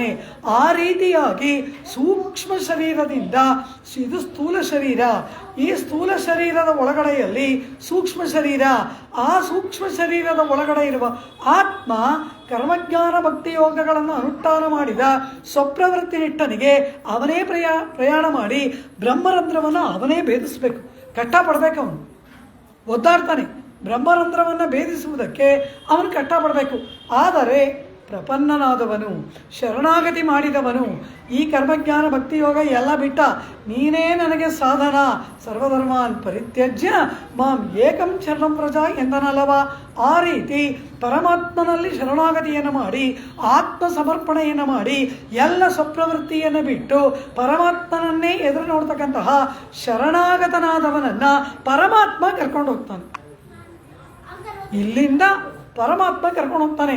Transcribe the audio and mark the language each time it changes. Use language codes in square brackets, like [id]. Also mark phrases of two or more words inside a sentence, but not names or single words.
[kn] ಆ ರೀತಿಯಾಗಿ ಸೂಕ್ಷ್ಮ ಶರೀರದಿಂದ ಇದು ಸ್ಥೂಲ ಶರೀರ, ಈ ಸ್ಥೂಲ ಶರೀರದ ಒಳಗಡೆಯಲ್ಲಿ ಸೂಕ್ಷ್ಮ ಶರೀರ, ಆ ಸೂಕ್ಷ್ಮ ಶರೀರದ ಒಳಗಡೆ ಇರುವ ಆತ್ಮ ಕರ್ಮಜ್ಞಾನ ಭಕ್ತಿ ಯೋಗಗಳನ್ನು ಅನುಷ್ಠಾನ ಮಾಡಿದ ಸ್ವಪ್ರವೃತ್ತಿ ನಿಟ್ಟನಿಗೆ ಅವನೇ ಪ್ರಯಾಣ ಮಾಡಿ ಬ್ರಹ್ಮರಂಧ್ರವನ್ನು ಅವನೇ ಭೇದಿಸಬೇಕು. ಕಷ್ಟಪಡಬೇಕು, ಅವನು ಒದ್ದಾಡ್ತಾನೆ. ಬ್ರಹ್ಮರಂಧ್ರವನ್ನು ಭೇದಿಸುವುದಕ್ಕೆ ಅವನು ಕಷ್ಟಪಡಬೇಕು. ಆದರೆ ಪ್ರಪನ್ನನಾದವನು, ಶರಣಾಗತಿ ಮಾಡಿದವನು, ಈ ಕರ್ಮಜ್ಞಾನ ಭಕ್ತಿ ಯೋಗ ಎಲ್ಲ ಬಿಟ್ಟ, ನೀನೇ ನನಗೆ ಸಾಧನ, [sa] ಸರ್ವಧರ್ಮಾನ್ ಪರಿತ್ಯಜ್ಯ ಮಾಂ ಏಕಂ ಶರಣಂ ಪ್ರಜಾ [kn] ಎಂದನಲ್ಲವ. ಆ ರೀತಿ ಪರಮಾತ್ಮನಲ್ಲಿ ಶರಣಾಗತಿಯನ್ನು ಮಾಡಿ ಆತ್ಮ ಸಮರ್ಪಣೆಯನ್ನು ಮಾಡಿ ಎಲ್ಲ ಸ್ವಪ್ರವೃತ್ತಿಯನ್ನು ಬಿಟ್ಟು ಪರಮಾತ್ಮನನ್ನೇ ಎದುರು ನೋಡ್ತಕ್ಕಂತಹ ಶರಣಾಗತನಾದವನನ್ನು ಪರಮಾತ್ಮ ಕರ್ಕೊಂಡು ಹೋಗ್ತಾನೆ. ಇಲ್ಲಿಂದ ಪರಮಾತ್ಮ ಕರ್ಕೊಂಡು ಹೋಗ್ತಾನೆ.